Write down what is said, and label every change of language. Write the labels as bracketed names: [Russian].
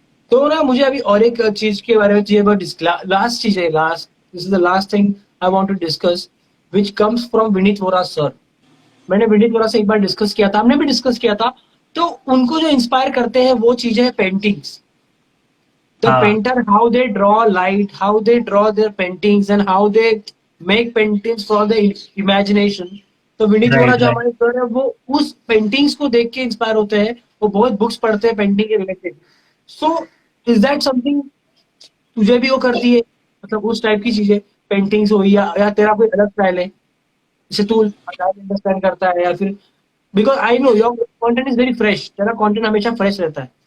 [Hindi] तो ना मुझे अभी और एक चीज के बारे में चाहिए. लास्ट चीज है, last, [English] this is the last thing I want to discuss which comes from [Hindi] Vineet Vora sir. मैंने विनीत वोरा से एक बार डिस्कस किया था, हमने भी डिस्कस किया था. तो उनको जो इंस्पायर करते हैं वो चीजें है पेंटिंग्स. [English] The [Hindi] हाँ, [English] painter, how they draw light, how they draw their paintings, and how they make paintings for the imagination. [Hindi] तो विनीत वोरा राइट जो राइट। हमारे सर है वो उस पेंटिंग्स को देख के इंस्पायर होते हैं. वो बहुत बुक्स पढ़ते हैं पेंटिंग के related. [English] so is that something [Hindi] तुझे भी वो करती है? मतलब उस टाइप की चीजें पेंटिंग्स हो या तेरा कोई अलग स्टाइल है? जैसे तू अंडरस्टैंड करता है या फिर [English] because I know your content is very fresh, [Hindi] तेरा कंटेंट हमेशा फ्रेश रहता है।